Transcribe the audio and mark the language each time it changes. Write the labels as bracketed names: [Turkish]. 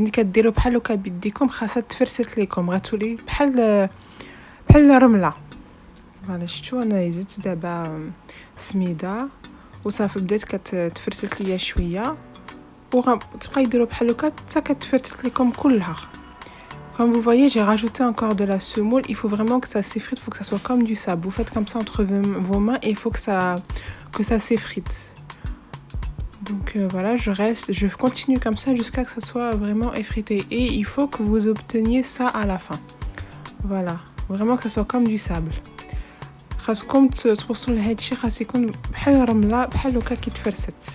[Arabic] ملي كديروا بحال هكا بيديكم خاصها تفرست لكم، غتولي بحال الرمله. فوالا شفتوا انا زدت دابا سميده وصافي بدات كتفرست ليا شويه وغتبقى يديروا بحال هكا حتى كتفرست لكم كلها. [French] Comme vous voyez, j'ai rajouté encore de la semoule. Il faut vraiment que ça s'effrite, il faut que ça soit comme du sable. Vous faites comme ça entre vos mains et il faut que ça s'effrite. Donc voilà, je continue comme ça jusqu'à que ça soit vraiment effrité. Et il faut que vous obteniez ça à la fin. Voilà, vraiment que ça soit comme du sable. [Arabic] خاصكم توصلوا لهذا الشيء، خاص يكون بحال الرمله بحال هكا كيتفرست.